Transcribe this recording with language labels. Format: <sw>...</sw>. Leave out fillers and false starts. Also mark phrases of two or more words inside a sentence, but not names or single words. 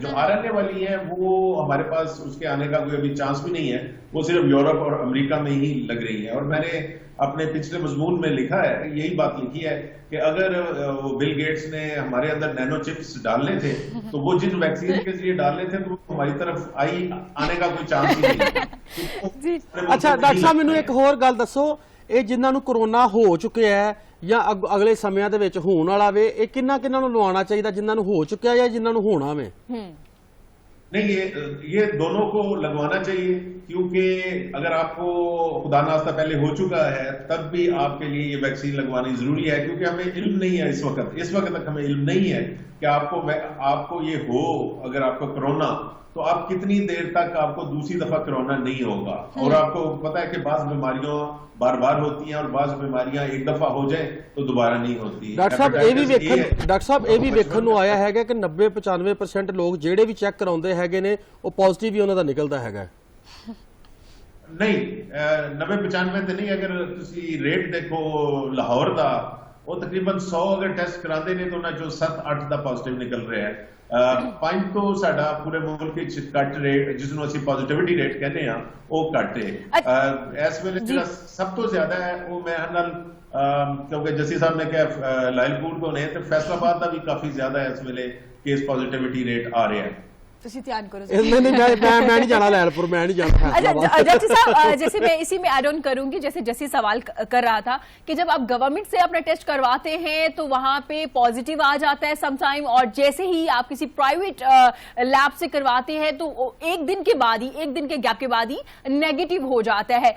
<ur>جو RNA والی ہے وہ ہمارے پاس اس کے آنے کا کوئی ابھی چانس بھی نہیں ہے, وہ صرف یورپ اور امریکہ میں ہی لگ رہی ہے. اور میں نے اپنے پچھلے مضمون میں لکھا ہے, یہی بات لکھی ہے کہ اگر بل گیٹس نے ہمارے اندر نینو چپس ڈالنے تھے تو وہ جن ویکسین کے ذریعے ڈالنے تھے تو ہماری طرف آنے کا کوئی چانس ہی نہیں. اچھا ڈاکٹر صاحب,</ur> <pa>ਮੈਨੂੰ ਇੱਕ ਹੋਰ ਗੱਲ ਦੱਸੋ, ਇਹ ਜਿਨ੍ਹਾਂ ਨੂੰ ਕਰੋਨਾ ਹੋ ਚੁੱਕਿਆ ਹੈ ਜਾਂ ਅਗਲੇ ਸਮਿਆਂ ਦੇ ਵਿੱਚ ਹੋਣ ਵਾਲਾ ਵੇ, ਇਹ ਕਿੰਨਾ ਨੂੰ ਲਵਾਉਣਾ ਚਾਹੀਦਾ, ਜਿਨ੍ਹਾਂ ਨੂੰ ਹੋ ਚੁੱਕਿਆ ਜਾਂ ਜਿਨ੍ਹਾਂ ਨੂੰ ਹੋਣਾ ਵੇ?</pa> <ur>نہیں, یہ دونوں کو لگوانا چاہیے, کیونکہ اگر آپ کو خدا نخواستہ پہلے ہو چکا ہے تب بھی آپ کے لیے یہ ویکسین لگوانی ضروری ہے, کیونکہ ہمیں علم نہیں ہے اس وقت تک ہمیں علم نہیں ہے کہ آپ کو یہ ہو, اگر آپ کو کرونا, تو آپ کتنی دیر تک آپ کو دوسری دفعہ کرونا نہیں ہوگا. اور آپ کو پتا ہے کہ بعض بیماریاں بار بار ہوتی ہیں اور بعض بیماریاں ایک دفعہ ہو جائیں تو دوبارہ نہیں ہوتی.</ur> <pa>ڈاکٹر صاحب ਇਹ ਵੀ ਵੇਖਣ ਨੂੰ ਆਇਆ ਹੈਗਾ ਕਿ 90-95% ਲੋਕ ਜਿਹੜੇ ਵੀ ਚੈੱਕ ਕਰਾਉਂਦੇ ਹੈਗੇ ਨੇ ਉਹ ਪੋਜ਼ਿਟਿਵ ਹੀ ਉਹਨਾਂ ਦਾ ਨਿਕਲਦਾ ਹੈਗਾ. ਨਹੀਂ, 90-95 ਤੇ ਨਹੀਂ. ਅਗਰ ਤੁਸੀਂ ਰੇਟ ਦੇਖੋ ਲਾਹੌਰ ਦਾ, ਉਹ ਤਕਰੀਬਨ 100 ਅਗਰ ਟੈਸਟ ਕਰਾਉਂਦੇ ਨੇ ਤਾਂ ਉਹਨਾਂ ਚੋਂ 7-8 ਦਾ ਪੋਜ਼ਿਟਿਵ ਨਿਕਲ ਰਿਹਾ ਹੈ. 5 ਤੋਂ ਸਾਡਾ ਪੂਰੇ ਮੁਲਕ ਵਿੱਚ ਘੱਟ ਰੇਟ, ਜਿਸ ਨੂੰ ਅਸੀਂ</pa> <en>positivity rate</en> <pa>ਕਹਿੰਦੇ ਆ, ਉਹ ਘੱਟ ਹੈ. ਇਸ ਵੇਲੇ ਜਿਹੜਾ ਸਭ ਤੋਂ ਜ਼ਿਆਦਾ ਹੈ ਉਹ ਮੈਂ ਨਾਲ, ਕਿਉਂਕਿ ਜੱਸੀ ਸਾਹਿਬ ਨੇ ਕਿਹਾ ਲਾਇਲਪੁਰ ਤੋਂ ਨੇ, ਤੇ ਫੈਸਲਾਬਾਦ ਦਾ ਵੀ ਕਾਫੀ ਜ਼ਿਆਦਾ ਹੈ ਇਸ ਵੇਲੇ</pa> <en>case positivity rate</en> <pa>ਆ ਰਿਹਾ ہے. میں نہیں جانا لائلپور, میں نہیں جانا.</pa> <ur>ججی صاحب, جیسے میں اسی میں</ur> <en>add on</en> <ur>کروں گی, جیسے جیسے سوال کر رہا تھا کہ جب آپ گورنمنٹ سے اپنا ٹیسٹ کرواتے ہیں تو وہاں پہ پازیٹیو آ جاتا ہے</ur> <en>some time,</en> <ur>اور جیسے ہی آپ کسی</ur> <en>private lab</en> <ur>سے کرواتے ہیں تو ایک دن کے گیپ کے بعد ہی نیگیٹو ہو جاتا ہے.</ur>